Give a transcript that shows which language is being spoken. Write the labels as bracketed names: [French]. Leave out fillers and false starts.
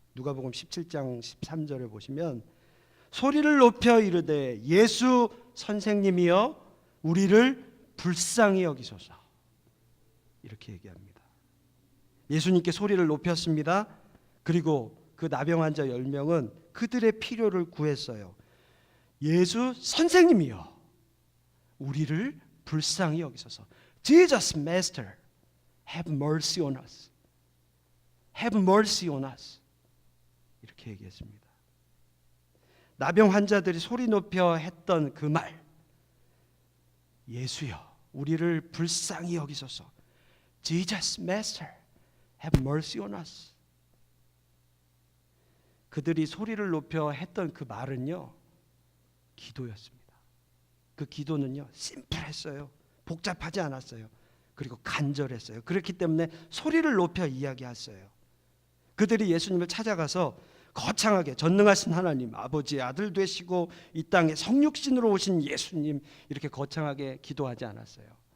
[Korean] 누가복음 17장 13절에 보시면 소리를 높여 이르되 예수 선생님이여 우리를 불쌍히 여기소서. 이렇게 얘기합니다. 예수님께 소리를 높였습니다. 그리고 그 나병 환자 10명은 그들의 필요를 구했어요. 예수 선생님이여 우리를 불쌍히 여기소서. [English] Jesus Master, have mercy on us. Have mercy on us. [Korean] 이렇게 얘기했습니다. 나병 환자들이 소리 높여 했던 그 말, 예수여 우리를 불쌍히 여기소서. [English] Jesus Master, have mercy on us. [Korean] 그들이 소리를 높여 했던 그 말은요, 기도였습니다. 그 기도는요, 심플했어요. 복잡하지 않았어요. 그리고 간절했어요. 그렇기 때문에 소리를 높여 이야기했어요. 그들이 예수님을 찾아가서 거창하게 전능하신 하나님, 아버지의 아들 되시고 이 땅에 성육신으로 오신 예수님, 이렇게 거창하게 기도하지 않았어요.